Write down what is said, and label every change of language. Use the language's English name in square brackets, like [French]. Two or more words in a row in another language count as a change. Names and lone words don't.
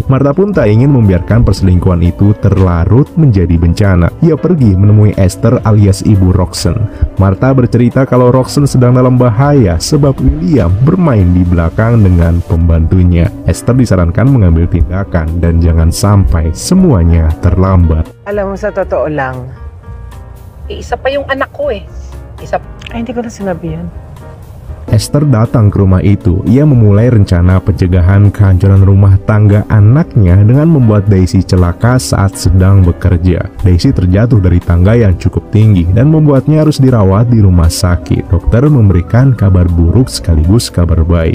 [Indonesian] Martha pun tak ingin membiarkan perselingkuhan itu terlarut menjadi bencana. Ia pergi menemui Esther alias ibu Roxanne. Martha bercerita kalau Roxanne sedang dalam bahaya sebab William bermain di belakang dengan pembantunya. Esther disarankan mengambil tindakan dan jangan sampai semuanya terlambat. [Filipino] Alam mo, sa totoo lang, Isa pa yung anak ko eh. ay hindi ko na sinabi yan. [Indonesian] Esther datang ke rumah itu. Ia memulai rencana pencegahan kehancuran rumah tangga anaknya dengan membuat Daisy celaka saat sedang bekerja. Daisy terjatuh dari tangga yang cukup tinggi dan membuatnya harus dirawat di rumah sakit. Dokter memberikan kabar buruk sekaligus kabar baik.